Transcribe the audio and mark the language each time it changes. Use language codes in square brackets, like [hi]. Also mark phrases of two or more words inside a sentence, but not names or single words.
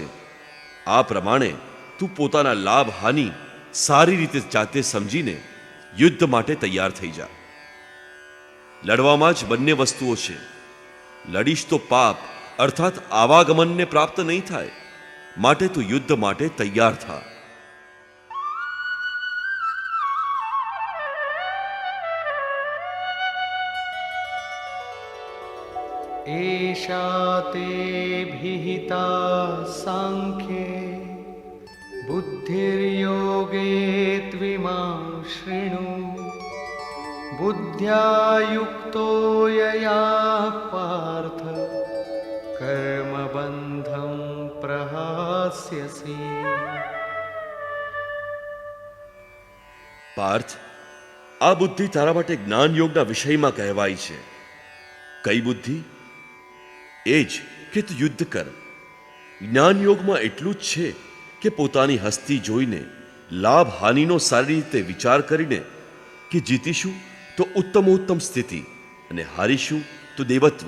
[gu] આ પ્રમાણે તું પોતાના લાભ હાનિ સારી રીતે જાતે સમજીને યુદ્ધ માટે તૈયાર થઈ જા. લડવામાં જ બંને વસ્તુઓ છે. લડીશ તો પાપ અર્થાત આવાગમનને પ્રાપ્ત નહીં થાય, માટે તું યુદ્ધ માટે તૈયાર થા. [sa] एषा ते भिहिता सांख्ये बुद्धिर्योगे त्विमां शृणु बुद्ध्या युक्तो यया पार्थ कर्मबन्धं प्रहास्यसि. [gu] પાર્થ, આ બુદ્ધિ તારા માટે જ્ઞાન યોગના વિષયમાં કહેવાય છે. કઈ બુદ્ધિ? એ જ કે તું યુદ્ધ કર. જ્ઞાન યોગમાં એટલું જ છે કે પોતાની હસ્તી જોઈને લાભ હાનિનો સારી રીતે વિચાર કરીને કે જીતીશું તો ઉત્તમોત્તમ સ્થિતિ અને હારીશું તો દેવત્વ.